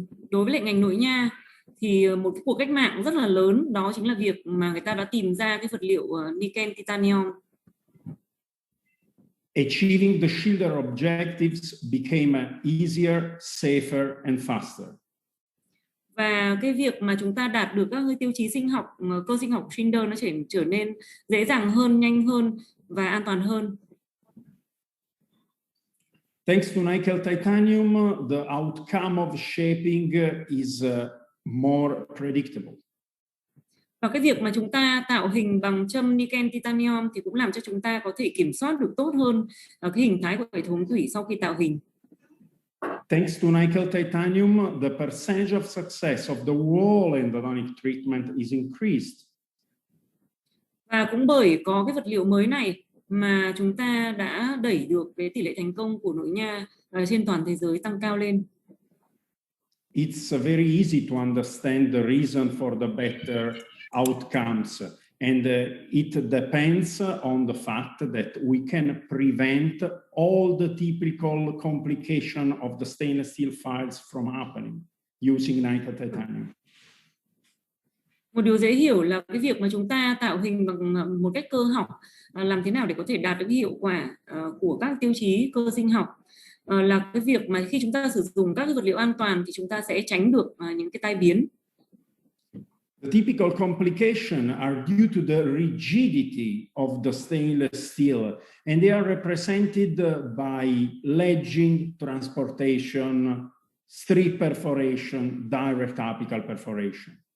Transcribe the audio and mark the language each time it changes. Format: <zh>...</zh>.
<vi>Đối với lại ngành nội nha thì một cuộc cách mạng rất là lớn đó chính là việc mà người ta đã tìm ra cái vật liệu nickel titanium.</vi> <en>Achieving the Schilder objectives became easier, safer, and faster.</en> <vi>Và cái việc mà chúng ta đạt được các tiêu chí sinh học, cơ sinh học của Schilder nó trở nên dễ dàng hơn, nhanh hơn và an toàn hơn.</vi> <en>Thanks to nickel titanium, the outcome of shaping is more predictable.</en> <vi>Và cái việc mà chúng ta tạo hình bằng châm nickel titanium thì cũng làm cho chúng ta có thể kiểm soát được tốt hơn cái hình thái của hệ thống tủy sau khi tạo hình.</vi> <en>Thanks to nickel titanium, the percentage of success of the whole endodontic treatment is increased.</en> <vi>Và cũng bởi có cái vật liệu mới này mà chúng ta đã đẩy được cái tỷ lệ thành công của nội nha trên toàn thế giới tăng cao lên.</vi> <en>It's very easy to understand the reason for the better outcomes, and it depends on the fact that we can prevent all the typical complication of the stainless steel files from happening using nickel titanium.</en> <vi>Một điều dễ hiểu là cái việc mà chúng ta tạo hình bằng một cách cơ học, làm thế nào để có thể đạt được hiệu quả của các tiêu chí cơ sinh học, là cái việc mà khi chúng ta sử dụng các vật liệu an toàn thì chúng ta sẽ tránh được những cái tai biến.</vi> <en>The typical complications are due to the rigidity of the stainless steel, and they are represented by ledging, transportation, strip perforation, direct apical perforation.</en>